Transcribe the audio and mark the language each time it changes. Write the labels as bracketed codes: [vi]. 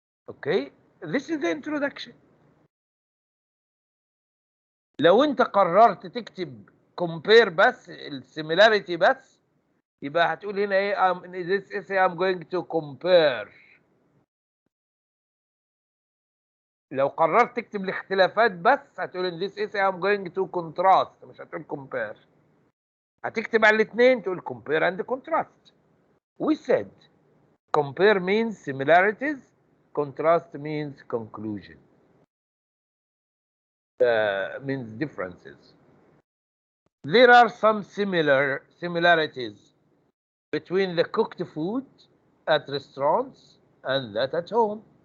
[en] Okay, this is the introduction. [ar] لو انت قررت تكتب compare بس السيميلاريتي بس يبقى هتقول هنا ايه [en] in this essay I'm going to compare. [ar] لو قررت تكتب الاختلافات بس هتقول [en] in this essay I'm going to contrast، [ar] مش هتقول compare. هتكتب على الاثنين تقول compare and contrast. [en] We said compare means similarities, contrast means conclusion. Means differences. There are some similarities between the cooked food at restaurants and that at home.